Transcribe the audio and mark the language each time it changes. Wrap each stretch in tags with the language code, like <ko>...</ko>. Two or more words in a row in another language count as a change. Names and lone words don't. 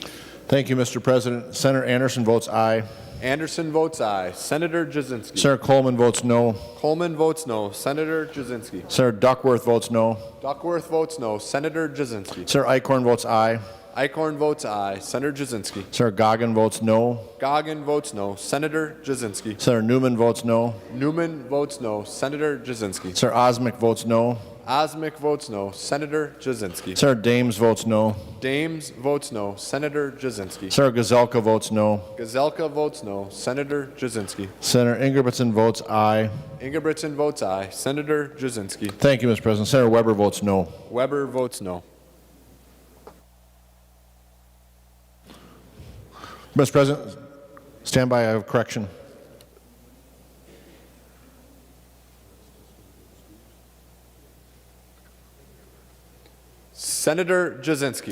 <en>Thank you, Mr. President. Senator Anderson votes aye. Anderson votes aye. Senator Jasinski. Senator Coleman votes no. Coleman votes no. Senator Jasinski. Senator Duckworth votes no. Duckworth votes no. Senator Jasinski. Senator Eichhorn votes aye. Eichhorn votes aye. Senator Jasinski. Senator Goggin votes no. Goggin votes no. Senator Jasinski. Senator Newman votes no. Newman votes no. Senator Jasinski. Senator Osmic votes no. Osmic votes no. Senator Jasinski. Senator Dames votes no. Dames votes no. Senator Jasinski. Senator Gazelka votes no. Gazelka votes no. Senator Jasinski. Senator Ingebrigtsen votes aye. Ingebrigtsen votes aye. Senator Jasinski. Thank you, Mr. President. Senator Weber votes no. Weber votes no. Mr. President, stand by. I have a correction. Senator Jasinski.</en>